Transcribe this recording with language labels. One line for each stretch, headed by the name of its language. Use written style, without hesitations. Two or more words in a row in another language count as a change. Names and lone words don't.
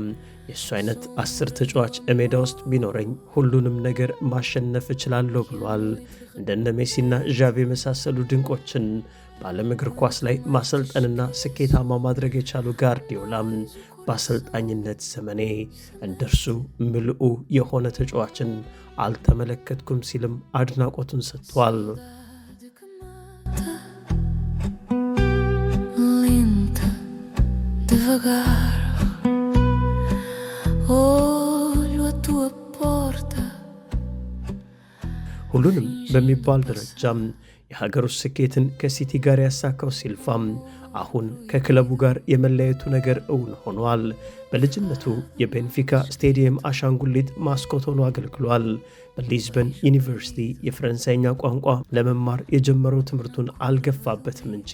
Amharic: የእሱ አይነት 10 ተጫዋች ሜዳ ውስጥ ቢኖረኝ ሁሉንም ነገር ማሸነፍ እችላለሁ ብሏል። እንደነ ሜሲና ዣቪ የመሳሰሉ ድንቆችን በዓለም እግር ኳስ ላይ ማሰልጠንና ስኬታማ ማድረግ የቻሉ ጋርዲዮላም በአሰልጣኝነት ዘመኔ እንደርሱ ምልኡ የሆነ ተጫዋችን አልተመለከትኩም ሲልም አድናቆቱን ሰጥቷል።
Portuguese: lenta devagar olho a tua porta
Amharic: ሁሉንም በሚባል ደረጃም የሀገር ውስጥ ስኬትን ከሲቲ ጋር ያሳካው ሲልቫም አሁን ከክለቡ ጋር የመለየቱ ነገር እውን ሆኗል። በልጅነቱ የቤንፊካ ስቴዲየም አሻንጉሊት ማስኮት ሆኖ አገልግሏል። በሊዝበን ዩኒቨርሲቲ የፈረንሳይኛ ቋንቋ ለመማር የጀመረው ትምህርቱን አልገፋበትም እንጂ